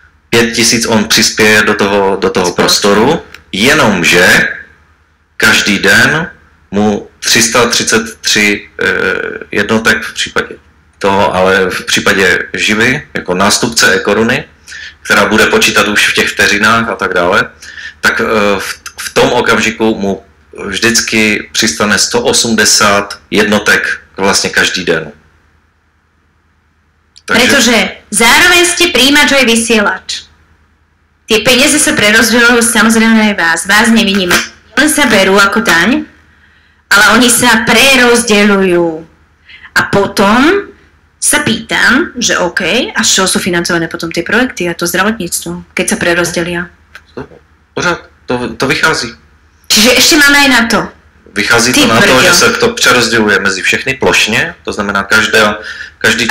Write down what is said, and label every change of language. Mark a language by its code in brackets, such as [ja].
[cs] 5 000 on přispěje do toho prostoru, jenomže každý den mu 333 jednotek v případě toho, ale v případě živy, jako nástupce e-koruny, která bude počítat už v těch vteřinách a tak dále, tak v tom okamžiku mu vždycky přistane 180 jednotek vlastně každý den. [sk] Pretože zároveň ste príjimač aj vysielač. Tie peniaze sa prerozdeľujú samozrejme aj vás. Vás neviníme. Len sa berú ako daň, ale oni sa prerozdeľujú. A potom sa pýtam, že OK, a z čoho sú financované potom tie projekty a to zdravotníctvo, keď sa prerozdelia? [cs] Pořád, to vychází. [sk] Čiže ešte máme aj na to. [cs] Vychází to na to, že se to přerozděluje mezi všechny plošně, to znamená každý člověk.